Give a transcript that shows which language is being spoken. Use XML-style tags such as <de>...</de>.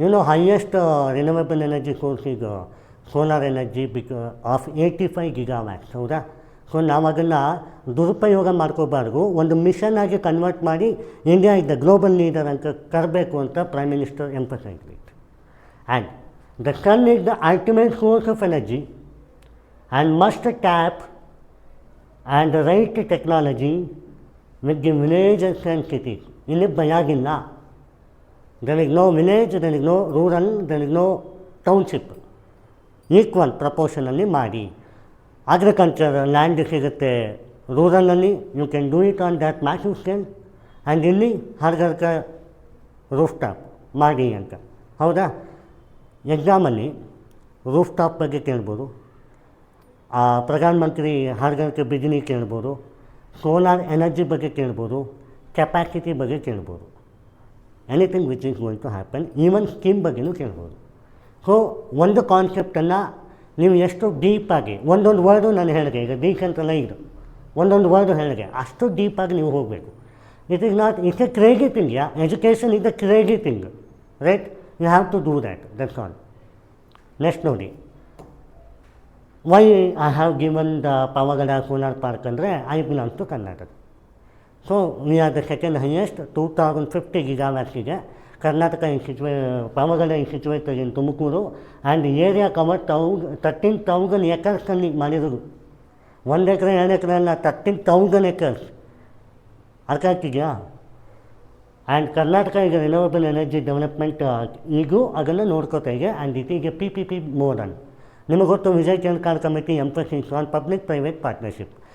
<en>highest renewable energy source is solar energy of 85 gigawatts.</en> <kn>ಹೌದಾ? So ನಾವು ಅದನ್ನು ದುರುಪಯೋಗ ಮಾಡ್ಕೋಬಾರ್ದು, ಒಂದು ಮಿಷನ್ ಆಗಿ ಕನ್ವರ್ಟ್ ಮಾಡಿ</kn> <en>India is the global leader</en> <kn>ಅಂತ ಕರಬೇಕು ಅಂತ</kn> <en>Prime minister emphasise it. And the sun is the ultimate source of energy and must tap and the right technology with the villages and cities.</en> <kn>ಇಲ್ಲಿ ಭಯಾಗಿಲ್ಲ.</kn> <en>There is no village, there is no rural, there is no township.</en> <kn>Equal ಪ್ರಪೋರ್ಷನಲ್ಲಿ ಮಾಡಿ.</kn> <en>agriculture land</en> <kn>ಸಿಗುತ್ತೆ ರೂರಲಲ್ಲಿ,</kn> <en>You can do it on that massive scale.</en> <kn>And ಇಲ್ಲಿ ಹರ್ಗರ್ಕ roof top ಮಾಡಿ ಅಂತ. ಹೌದಾ? ಎಕ್ಸಾಮಲ್ಲಿ roof top ಬಗ್ಗೆ ಕೇಳ್ಬೋದು, ಪ್ರಧಾನ ಮಂತ್ರಿ ಹರ್ಗರ್ಕ ಬಿಜಿನಿ ಕೇಳ್ಬೋದು, ಸೋಲಾರ್ ಎನರ್ಜಿ ಬಗ್ಗೆ ಕೇಳ್ಬೋದು, ಕೆಪಾಸಿಟಿ ಬಗ್ಗೆ ಕೇಳ್ಬೋದು.</kn> <en>Anything which is going to happen.</en> <kn>Even scheme ಬಗ್ಗೆಯೂ ಕೇಳ್ಬೋದು. ಸೊ ಒಂದು ಕಾನ್ಸೆಪ್ಟನ್ನು ನೀವು ಎಷ್ಟು ಡೀಪಾಗಿ, ಒಂದೊಂದು ವರ್ಡು ನಾನು ಹೇಳಿದೆ, ಈಗ ಡೀಸೆಂಟ್ರಲೈಸ್ಡ್ ಒಂದೊಂದು ವರ್ಡು ಹೇಳಿದೆ, ಅಷ್ಟು ಡೀಪಾಗಿ ನೀವು ಹೋಗಬೇಕು.</kn> <en>It is not, it's a crazy thing. Education is a crazy thing, right? You have to do that, that's all. Next</en> <kn>ನೋಡಿ,</kn> <en>why I have given the Pavagada Solar Park</en> <kn>ಅಂದರೆ</kn> <en>I belong to Karnataka. So we are the second highest, 2050 gigawatts. Karnataka is situated, Pavagada is situated in Tumukuru, and the area covered 13,000 acres</en> <kn>ಅಲ್ಲಿ ಮಾಡಿರೋದು. 1 ಎಕರೆ 2 ಎಕರೆ ಅಲ್ಲ,</kn> <en>13,000 acres.</en> <kn>ಅರ್ಥ ಆಗ್ತಿದೆಯಾ? And Karnataka ಈಗ renewable energy development ಈಗೂ ಅದನ್ನು ನೋಡ್ಕೋತಾ ಇದೆ.</kn> <en>And it ಈಗ PPP model.</en> <kn>ನಿಮಗೆ ಗೊತ್ತು,</kn> <en>Vijay Kelkar committee emphasis on public private partnership.</en>